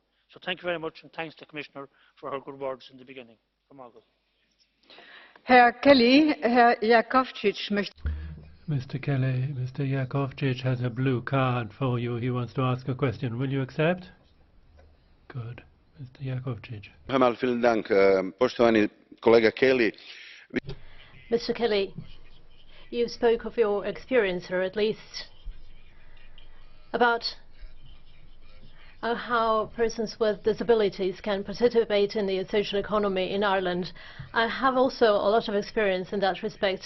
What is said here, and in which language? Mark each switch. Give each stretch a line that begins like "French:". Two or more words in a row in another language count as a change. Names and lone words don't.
English: So thank you very much, and thanks to the Commissioner for her good words in the beginning.
German: Herr Kelly, Herr Jakovčić möchte.
English: Mr. Kelly, Mr. Jakovčić has a blue card for you. He wants to ask a question. Will you accept? Good. Mr. Jakovčić.
German: Vielen Dank.
Croatian: Poštovani kolega Kelly.
English: Mr. Kelly, you spoke of your experience, or at least about how persons with disabilities can participate in the social economy in Ireland. I have also a lot of experience in that respect.